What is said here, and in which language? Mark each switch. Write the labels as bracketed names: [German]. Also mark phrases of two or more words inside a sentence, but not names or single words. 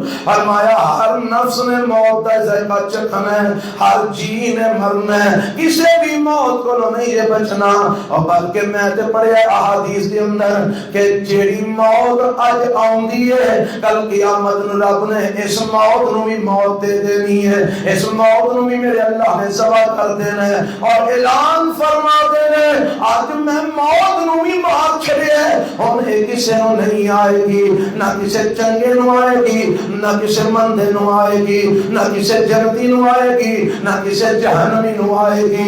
[Urdu] فرمایا ہر نفس نے موت کا ذائقہ چکھنا ہے، ہر جی نے مرنا ہے، کسی بھی موت کو نہیں یہ بچنا۔ [Punjabi] اور بلکہ میں تے پڑھیا احادیث کے اندر کہ جیڑی موت اج آندی ہے کل قیامت نو رب نے اس موت نو بھی موت دے دینی ہے، اس موت نو بھی میرے اللہ نے سوا کر دینا ہے، اور اعلان فرما دینا آج میں موت نو بھی مار چھڑیا ہے، ہن یہ کسی نو نہیں آئے گی، نہ کسی چنگے نو آئے گی، نہ کسی مندے نو آئے گی، نہ کسی جنتی نو آئے گی، نہ کسی جہنمی نو آئے گی۔